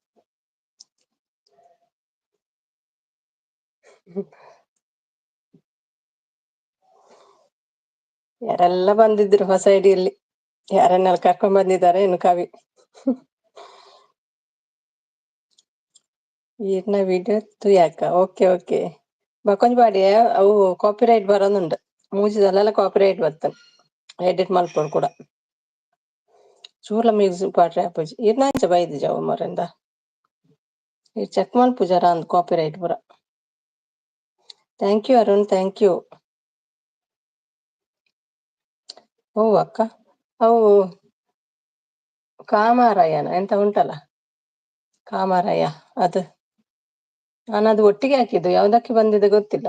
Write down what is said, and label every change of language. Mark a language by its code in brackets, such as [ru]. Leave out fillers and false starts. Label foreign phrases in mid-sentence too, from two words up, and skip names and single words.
[kn] ಯಾರೆಲ್ಲ ಬಂದಿದ್ರು ಹೊಸ ಐಡಿಯಲ್ಲಿ, ಯಾರನ್ನೆಲ್ಲ ಕರ್ಕೊಂಡ್ ಬಂದಿದ್ದಾರೆ ಇನ್ನು ಕವಿ. [tcy] ಈರ್ನ ವಿಡಿಯೋ ಯಾಕ? [en] okay okay. [tcy] ಬಕೊಂಜ್ಪಾಡಿ ಅವು ಕಾಪಿರೈಟ್ ಬರೋನುಂಡು ಮೂಜಿದಲೆಲ್ಲ ಕಾಪಿರೈಟ್ ಬತ್ತುಂಡು ಎಡಿಟ್ ಮಲ್ಪೊಡು ಕೂಡ ಚೂರ್ಲ ಮ್ಯೂಸಿಕ್ ಪಾಡ್ರೆ ಆಪುಜಿ ಇರ್ನಾಂಚ ಬೈದು ಜವ ಮರೆಂದ ಈ ಚೆಕ್ ಮಲ್ಪುಜರ ಅಂದ್ ಕಾಪಿರೈಟ್ ಪೂರ. [en] thank you Arun, thank you. [kn] ಓ ಅಕ್ಕ, ಅವು ಕಾಮಾರಯ್ಯನ ಎಂತ ಉಂಟಲ್ಲ ಕಾಮಾರಯ್ಯ, ಅದು ನಾನದು ಒಟ್ಟಿಗೆ ಹಾಕಿದ್ದು ಯಾವ್ದಕ್ಕೆ ಬಂದಿದೆ ಗೊತ್ತಿಲ್ಲ.